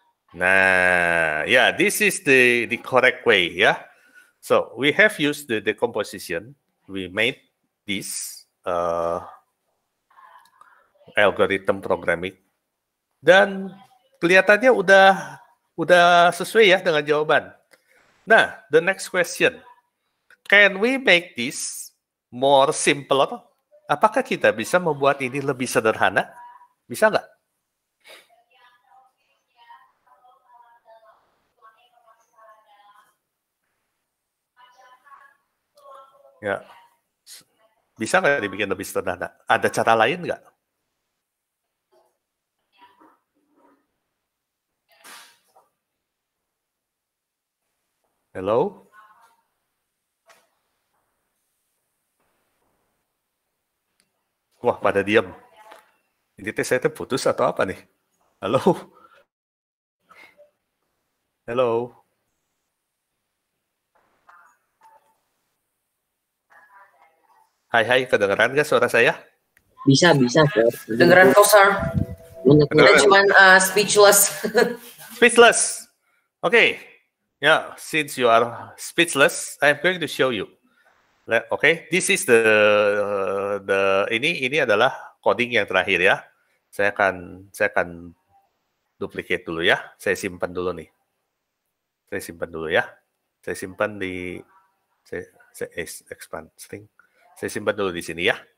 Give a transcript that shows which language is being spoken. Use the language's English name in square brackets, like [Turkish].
[English] Nah, yeah, this is the correct way, yeah. So we have used the decomposition. We made this algorithm programming, [Indonesian] dan kelihatannya udah sesuai ya dengan jawaban. [English] Nah, the next question, can we make this more simpler? [Indonesian] Apakah kita bisa membuat ini lebih sederhana? Bisa nggak? Ya, bisa nggak dibikin lebih sederhana? Ada cara lain nggak? [English] Hello? [Indonesian] Wah, pada diam. Ini teh saya putus atau apa nih? Halo? Halo? Hai, kedengeran nggak suara saya? Bisa, sir. Dengeran kok, sir. Kita cuman speechless. [English] Speechless. Okay. Yeah, since you are speechless, I'm going to show you. Okay, this is [Indonesian] ini adalah coding yang terakhir ya. Saya akan duplicate dulu ya. Saya simpan dulu nih. Saya simpan di expand string. Saya simpan dulu di sini ya.